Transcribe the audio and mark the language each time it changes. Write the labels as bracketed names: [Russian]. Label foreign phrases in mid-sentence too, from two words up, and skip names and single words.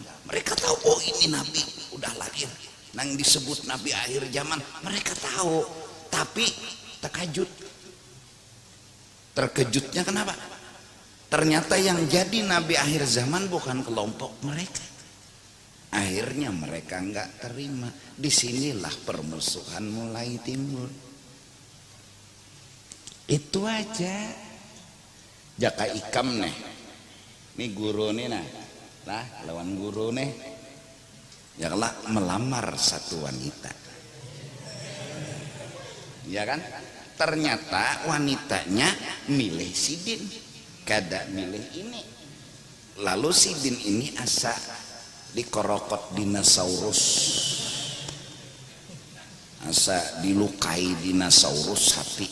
[Indonesian] Mereka tahu oh ini nabi udah lahir. Nang disebut nabi akhir zaman mereka tahu. Tapi terkejut. Terkejutnya kenapa? Ternyata yang jadi nabi akhir zaman bukan kelompok mereka. Akhirnya mereka nggak terima. Disinilah permusuhan mulai timbul. [Banjar] Itu aja. Jaka ikam nih. Ini guru nih nah lawan guru nih. [Indonesian] Ya kelak melamar satu wanita. Ya kan? Ternyata wanitanya milih Sidin, kada milih ini. [Banjar] Lalu Sidin ini asa dikorokot dinosaurus, asa dilukai dinosaurus hati.